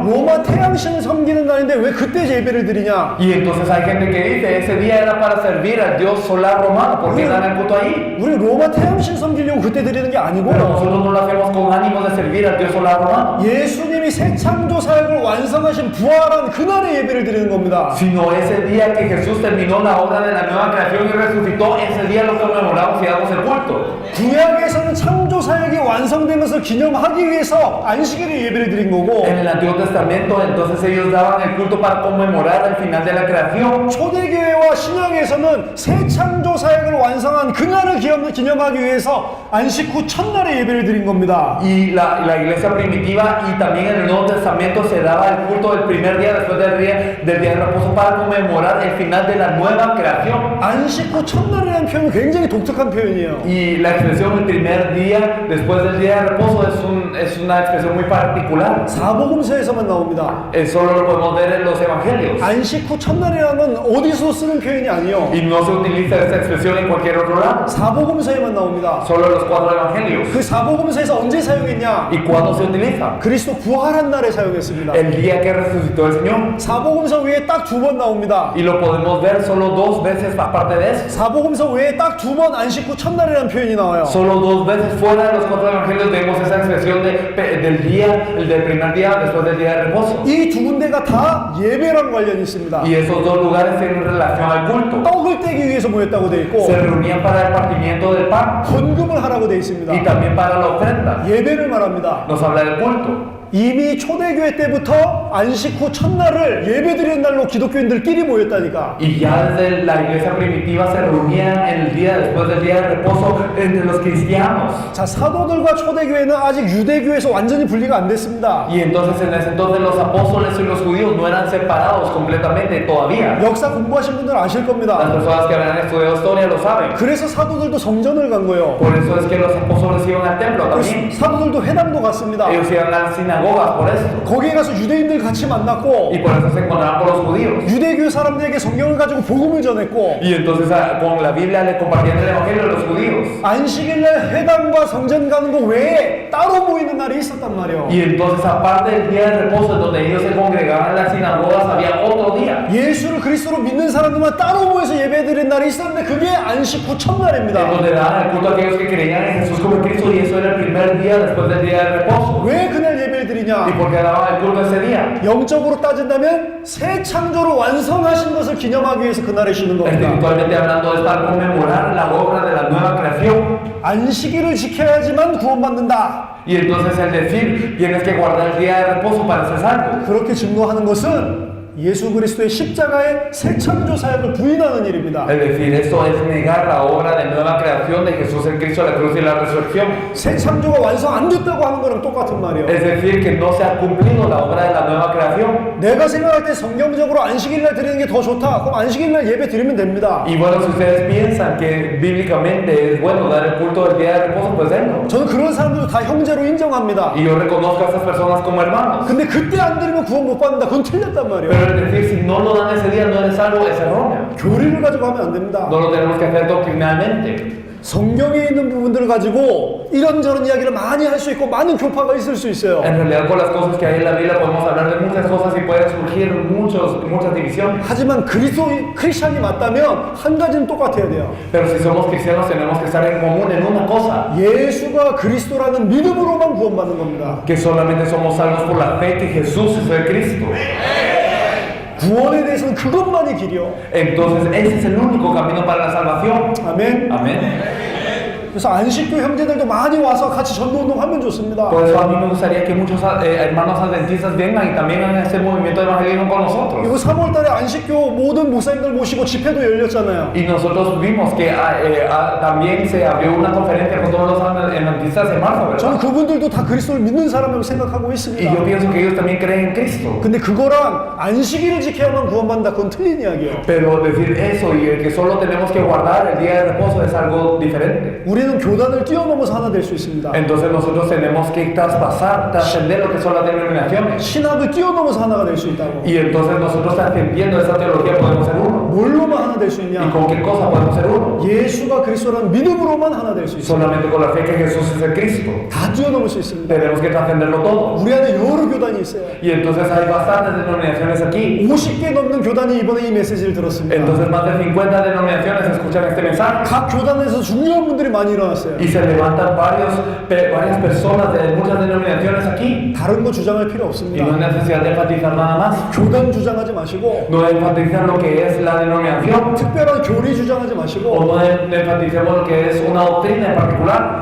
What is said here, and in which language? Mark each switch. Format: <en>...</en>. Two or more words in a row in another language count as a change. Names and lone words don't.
<ko>로마 태양신을 섬기는 날인데 왜 그때 예배를 드리냐?</ko> <es>Y entonces hay gente que dice, ese día era para servir al dios solar romano, ¿por qué dan el culto ahí?</es> <ko>우리 로마 태양신 섬기려고 그때 드리는 게</ko> <es>Pero</es> <ko>아니고</ko> <es>nosotros no lo hacemos con ánimo de servir al dios solar romano,</es> <ko>예수님이 새 창조 사역을 완성하신 부활한 그날의 예배를 드리는 겁니다.</ko> <es>sino ese día que Jesús terminó la obra de la nueva creación y resucitó, ese día lo conmemoramos y damos el culto.</es> <ko>구약에서는 창조 사역이 완성된 것을 기념하기 위해서 안식일에 예배를 드린 거고</ko> <es>En el Antiguo Testamento entonces ellos daban el culto para conmemorar el final de la creación.</es> <ko>초대교회와 신약에서는 새 창조 사역을 완성한 그날을 기념하기 위해서 안식 후 첫날에 예배를 드린 겁니다.</ko> <es>Y la iglesia primitiva y también en el Nuevo Testamento se daba el culto del primer día después del día de reposo para conmemorar el final de la nueva creación.</es> <ko>안식 후 첫날이라는 표현은 굉장히 독특한 표현이에요.</ko> <es>Y la expresión el primer día después del día de reposo es una expresión muy particular.</es> <ko>사복음서에서만 나옵니다.</ko> <es>Solo lo podemos ver en los evangelios.</es> <ko>안식 후 첫날이라는 어디서 쓰는 표현이 아니에요.</ko> <es>Y no se utiliza esta expresión en cualquier otro lado.</es> <ko>사복음서에만 나옵니다.</ko> <es>Solo en los 4 evangelios.</es> <ko>그 사복음서에서 언제 사용했냐?</ko> <es>¿Y cuándo se utiliza?</es> <ko>그리스도 부활한 날에 사용했습니다.</ko> <es>El día que resucitó el Señor.</es> <ko>사복음서 외에 딱 두 번 나옵니다.</ko> <es>Y lo podemos ver solo 2 veces aparte de eso.</es> <ko>사복음서 외에 딱 두 번 안식 후 첫날이라는 표현이 나와요.</ko> <es>Solo 2 veces fuera de los 4 evangelios vemos esa expresión del día, el del primer día después del día de reposo.</es> <ko>이 두 군데가 다 예배랑 관련이 있습니다.</ko> <es>Y esos 2 lugares tienen relación al culto.</es> <ko>떡을 떼기 위해서 모였다고 돼 있고</ko> <es>Se reunían para el partimiento del pan</es> <ko>헌금을 하라고 돼 있습니다.</ko> <es>y también para la ofrenda.</es> <ko>예배를 말합니다.</ko> <es>Nos habla del culto.</es> <ko>이미 초대교회 때부터 안식 후 첫날을 예배드리는 날로 기독교인들끼리 모였다니까.</ko> <es>Y ya desde la iglesia primitiva se reunían en el día después del día de reposo entre los cristianos.</es> <ko>자, 사도들과 초대교회는 아직 유대교에서 완전히 분리가 안 됐습니다.</ko> <es>Y entonces en ese entonces los apóstoles y los judíos no eran separados completamente todavía.</es> <ko>역사 공부하신 분들 아실</ko> <es>Las</es> <ko>겁니다.</ko> <es>personas que habrán estudiado historia lo saben.</es> <ko>그래서 사도들도 성전을 간 거예요.</ko> <es>Por eso es que los apóstoles iban al templo también.</es> <ko>사도들도 회당도 갔습니다.</ko> <es>Ellos iban a las sinagogas por esto.</es> <ko>거기에 가서 유대인들 같이 만났고</ko> <es>Y por eso se encontraban con los judíos.</es> <ko>유대교 사람들에게 성경을 가지고 복음을 전했고</ko> <es>Y entonces con la Biblia le compartían el evangelio a los judíos.</es> <ko>안식일날 회당과 성전 가는 거 외에 따로 모이는 날이 있었단 말이에요.</ko> <es>Y entonces aparte del día de reposo en donde ellos se congregaban en las sinagogas había otro día.</es> <ko>예수를 그리스도로 믿는 사람들만 따로 모여서 예배드리는 날이 있었는데 그게 안식 후</ko> <es>En</es> <ko>첫날입니다.</ko> <es>donde daban el culto a aquellos que creían en Jesús como Cristo y eso era el primer día después del día de reposo.</es> <ko>왜 그날 예배를</ko> <es>¿Y</es> <ko>드리냐?</ko> <es>por qué daban el culto ese día?</es> <ko>영적으로 따진다면 새 창조를 완성하신 것을 기념하기 위해서 그날에 쉬는 겁니다.</ko> <es>Espiritualmente hablando es para conmemorar la obra de la nueva creación.</es> <ko>안식일을 지켜야지만 구원받는다.</ko> <es>Y entonces el decir, tienes que guardar el día de reposo para ser salvo.</es> <ko>그렇게 증거하는 것은 예수 그리스도의 십자가의 새 창조 사역을 부인하는 일입니다.</ko> <es>Es decir, esto es negar la obra de nueva creación de Jesús en Cristo, la cruz y la resurrección.</es> <ko>새 창조가 완성 안 됐다고 하는 거랑 똑같은 말이에요.</ko> <es>Es decir, que no se ha cumplido la obra de la nueva creación.</es> <ko>내가 생각할 때 성경적으로 안식일날 드리는 게 더 좋다. 그럼 안식일날 예배 드리면 됩니다.</ko> <es>Y bueno, si ustedes piensan que bíblicamente es bueno dar el culto del día de reposo, pues denlo.</es> <ko>저는 그런 사람들도 다 형제로 인정합니다.</ko> <es>Y yo reconozco a estas personas como hermanos.</es> <ko>근데 그때 안 드리면 구원 못 받는다. 그건 틀렸단 말이에요.</ko> <es>Pero es decir, si no lo dan ese día, no eres salvo, es erróneo.</es> <ko>교리를 가지고 하면 안 됩니다.</ko> <es>No lo tenemos que hacer doctrinalmente.</es> <ko>성경에 있는 부분들을 가지고 이런저런 이야기를 많이 할 수 있고 많은 교파가 있을 수 있어요.</ko> <es>En realidad, con las cosas que hay en la Biblia podemos hablar de muchas cosas y pueden surgir muchas divisiones.</es> <ko>하지만 크리스찬이 맞다면 한 가지는 똑같아야 돼요.</ko> <es>Pero si somos cristianos, tenemos que estar en común en una cosa:</es> <ko>예수가 그리스도라는 믿음으로만 구원받는 겁니다.</ko> <es>que solamente somos salvos por la fe que Jesús es el Cristo.</es> <ko>구원에 대해서는 그것만이 길이요.</ko> <es>Entonces, ese es el único camino para la salvación.</es> <ko>아멘.</ko> <es>Amén.</es> <ko>그래서 안식교 형제들도 많이 와서 같이 전도운동 하면 좋습니다.</ko> <es>Por eso a mí me gustaría que muchos hermanos adventistas vengan y también hagan este movimiento de evangelismo con nosotros.</es> <ko>그리고 3월달에 안식교 모든 목사님들 모시고 집회도 열렸잖아요.</ko> <es>Y nosotros vimos que también se abrió una conferencia con todos los adventistas en marzo, ¿verdad?</es> <ko>저는 그분들도 다 그리스도를 믿는 사람이라고 생각하고</ko> <es>Y</es> <ko>있습니다.</ko> <es>yo pienso que ellos también creen en Cristo.</es> <ko>근데 그거랑 안식일을 지켜야만 구원받는다, 그건 틀린 이야기예요.</ko> <es>Pero decir eso y el que solo tenemos que guardar el día de reposo es algo diferente.</es> <ko>우리는 교단을 뛰어넘어서 하나 될 수 있습니다.</ko> <es>Entonces nosotros tenemos que traspasar, trascender lo que son las denominaciones.</es> <ko>신학을 뛰어넘어서 하나가 될 수 있다고.</ko> <es>Y entonces nosotros trascendiendo esa teología podemos ser uno.</es> <ko>뭘로만 하나 될 수</ko> <es>¿Y</es> <ko>있냐?</ko> <es>con qué cosa podemos ser uno?</es> <ko>예수가 그리스도라는 믿음으로만 하나 될 수 있어요.</ko> <es>Solamente con la fe que Jesús es el Cristo.</es> <ko>다 뛰어넘을 수 있습니다.</ko> <es>Tenemos que trascenderlo todo.</es> <ko>우리 안에 여러 교단이 있어요.</ko> <es>Y entonces hay bastantes denominaciones aquí.</es> <ko>50개 넘는 교단이 이번에 이 메시지를 들었습니다.</ko> <es>Entonces más de 50 denominaciones escuchan este mensaje.</es> <ko>각 교단에서 중요한 분들이 많이 일어났어요.</ko> <es>Y se levantan varias personas de muchas denominaciones aquí.</es> <ko>다른 거 주장할 필요</ko> <es>Y no</es> <ko>없습니다.</ko> <es>hay necesidad de enfatizar nada más.</es> <ko>교단 주장하지 마시고</ko> <es>No enfatizan lo que es la denominación.</es> <ko>특별한 교리 주장하지</ko> <es>O</es> <ko>마시고</ko> <es>no enfaticemos lo que es una doctrina en particular.</es>